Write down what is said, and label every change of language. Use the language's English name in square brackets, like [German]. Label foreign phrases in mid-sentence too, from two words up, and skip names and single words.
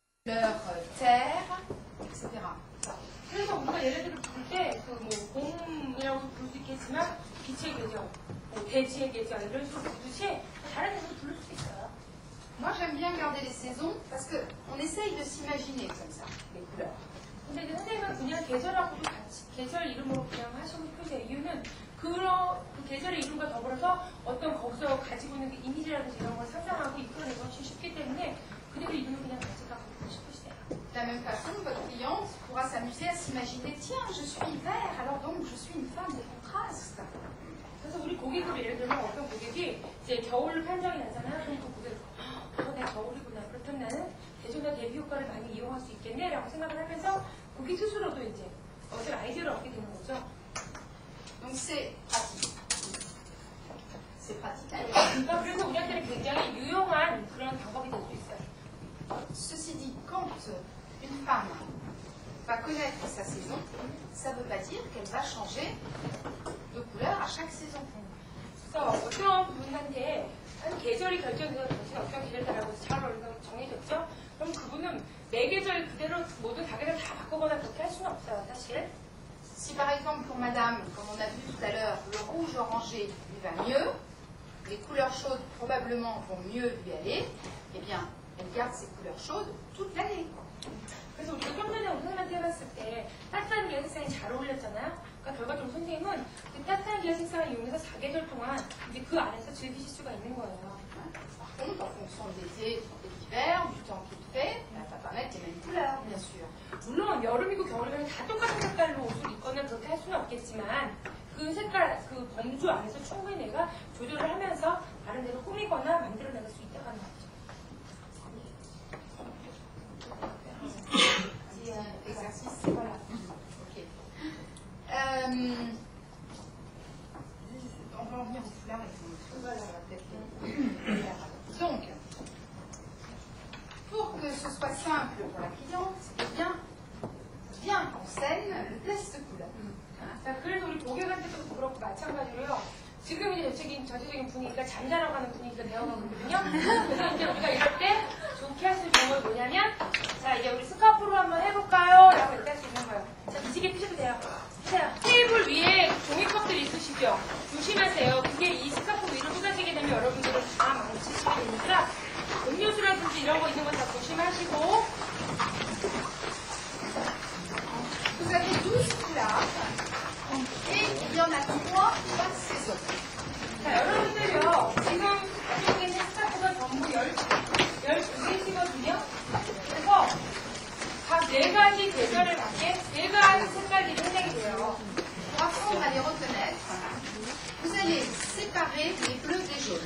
[French] terre, etc. [Korean] 그래서 우리가 예를 들어 부를 때 그 뭐 곰이라고 부를 수 있겠지만 빛의 계절, 뭐 대지의 계절 이런 식으로 부르듯이 다른 데서 부를 수 있어요. [French] Moi, j'aime bien garder les saisons parce qu'on essaye de s'imaginer comme ça, les couleurs. [Korean] 근데 이제 선생님은 그냥 계절하고도 같이 계절 이름으로 그냥 하시는 표시의 이유는 그 계절의 이름과 더불어서 어떤 거기서 가지고 있는 그 이미지라든지 이런 걸 상상하고 이끌어내고 쉽기 때문에 그대로 이름을 그냥 가져가고 싶으시대요. [French] De la même façon, votre cliente pourra s'amuser à s'imaginer, tiens, je suis vert, alors donc je suis une femme de contraste. [Korean] 그래서 우리 고객들 예를 들면 어떤 고객이 이제 겨울 판정이 나잖아요. 그럼 그 고객이 내가 겨울이구나. 그렇다면 나는 대조나 대비 효과를 많이 이용할 수 있겠네 라고 생각을 하면서 고객 스스로도 이제 어떤 아이디어를 얻게 되는 거죠. [French] Donc c'est pratique. C'est pratique. [Korean] 그러니까 그래서 우리한테는 굉장히 유용한 그런 방법이 될 수 있어요. [French] Ceci dit, quand une femme va connaître sa saison, ça ne veut pas dire qu'elle va changer de couleur à chaque saison. [Korean] 그래서 어떤 분한테 한 계절이 결정돼서 당신 어떤 계절 따라고 잘 어울린다고 정해졌죠? 그럼 그분은 매 계절 그대로 모든 가게를 다 바꾸거나 그렇게 할 수는 없어요, 사실. [French] Si par exemple pour madame, comme on a vu tout à l'heure, le rouge orangé lui va mieux, les couleurs chaudes probablement vont mieux lui aller, eh bien, elle garde ses couleurs chaudes toute l'année. [Korean] 그래서 우리가 좀 전에 선생님한테 해봤을 때 따뜻한 계열 색상이 잘 어울렸잖아요. 그러니까 결과적으로 선생님은 그 따뜻한 계열 색상을 이용해서 4계절 동안 이제 그 안에서 즐기실 수가 있는 거예요. [French] Par contre, en fonction de l'été et de l'hiver, du temps qu'il fait, elle ne va pas mettre les mêmes couleurs, bien sûr. [Korean] 물론 여름이고 겨울이면 다 똑같은 색깔로 옷을 입거나 그렇게 할 수는 없겠지만 그 색깔, 그 범주 안에서 충분히 내가 조절을 하면서 다른 데로 꾸미거나 만들어 나갈 수 있다고 하는 거죠. [French] Exercice, voilà. Ok. On va en venir au foulard et tout. Voilà, on va peut-être. Donc, pour que ce soit simple pour la cliente, eh bien, vient en scène le test couleur. [Korean] 자, 그래서 우리 고객한테도 그렇고 마찬가지로요. 지금 이제 전체적인 분위기가 잠자러 가는 분위기가 되어가거든요. 그래서 이제 우리가 이럴 때 좋게 할 수 있는 건 뭐냐면, 자, 이제 우리 스카프로 한번 해볼까요? 라고 이렇게 할 수 있는 거예요. 자, 기지개 피셔도 돼요. 자, 테이블 위에 종이컵들 있으시죠? 조심하세요. 그게 이 스카프 위로 쏟아지게 되면 여러분들은 다 망치시게 되니까 음료수라든지 이런 거 있는 건 다 조심하시고. [French] Vous avez 12 couleurs et il y en a 3 par saison. [Korean] 자, 여러분들요, 지금 가지고 있는 스카프가 전부 12개씩거든요. 그래서 각 4가지 계절에 맞게 4가지 색깔들이 생성이 돼요. [French] Pour apprendre à les reconnaître, vous allez séparer les bleus des jaunes.